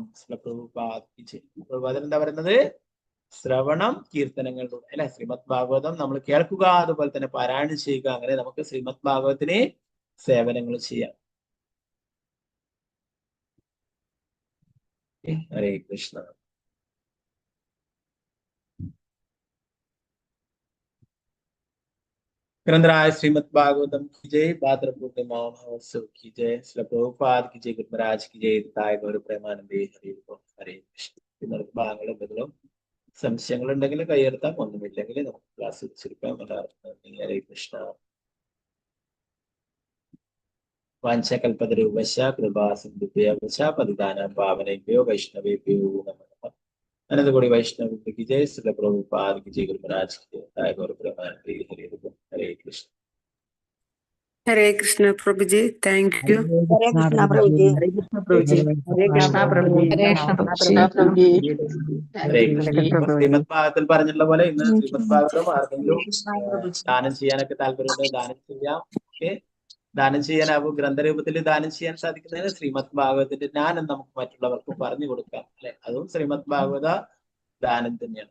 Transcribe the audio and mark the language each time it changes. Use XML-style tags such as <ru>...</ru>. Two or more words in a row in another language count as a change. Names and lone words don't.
<ml>പ്രഭുപാദൻ എന്താ പറയുന്നത്? ശ്രവണം കീർത്തനങ്ങളിലൂടെ അല്ലെ. ശ്രീമദ് ഭാഗവതം നമ്മൾ കേൾക്കുക, അതുപോലെ തന്നെ പാരായണം ചെയ്യുക. അങ്ങനെ നമുക്ക് ശ്രീമദ് ഭാഗവതത്തിന് സേവനങ്ങൾ ചെയ്യാം. ഹരേ കൃഷ്ണ.</ml> <hi>ग्रंथराज श्रीमद् भागवतम की जय, भाद्र पूर्णिमा महोत्सव की जय, श्री प्रभुपाद की जय, गुरु महाराज की जय, ताय गौर प्रेमानंदे हरे हरे कृष्ण.</hi> <ml>ഇന്നത്തെ ഭാഗങ്ങൾ എന്തെങ്കിലും സംശയങ്ങൾ ഉണ്ടെങ്കിൽ കയ്യെടുത്താൽ, ഒന്നുമില്ലെങ്കിൽ നമുക്ക് ക്ലാസ് വെച്ചിരിക്കാം.</ml> <sa>ഹരേ കൃഷ്ണ. വാഞ്ചകൽപതരൂപശ കൃപാ സിന്ധുഭ്യവശ പതിതാനാം പാവനേഭ്യോ വൈഷ്ണവേഭ്യോ നമഃ.</sa> <hi>अनंतकोटि वैष्णव की जय, श्री प्रभुपाद की जय, गुरु महाराज की जय, ताय गौर प्रेमानंदे हरे हरे कृष्ण. हरे कृष्ण प्रभु जी,</hi> <en>thank you.</en> <hi>हरे कृष्णा प्रभु जी. हरे कृष्ण प्रभु जी. हरे कृष्णा प्रभु जी. हरे कृष्ण प्रभु जी.</hi> <ml>ഹരേ കൃഷ്ണ. ശ്രീമദ് ഭാഗവതത്തിൽ പറഞ്ഞിട്ടുള്ള പോലെ ഇന്ന് ശ്രീമദ് ഭാഗവതം ആർക്കെങ്കിലും ദാനം ചെയ്യാനൊക്കെ താല്പര്യമുണ്ട്, ദാനം ചെയ്യാം. ഓക്കെ, ദാനം ചെയ്യാനാവും. ഗ്രന്ഥരൂപത്തിൽ ദാനം ചെയ്യാൻ സാധിക്കുന്നതിന് ശ്രീമദ് ഭാഗവതത്തിന്റെ ജ്ഞാനം നമുക്ക് മറ്റുള്ളവർക്കും പറഞ്ഞു കൊടുക്കാം അല്ലെ. അതും ശ്രീമദ് ഭാഗവത ദാനം തന്നെയാണ്.</ml>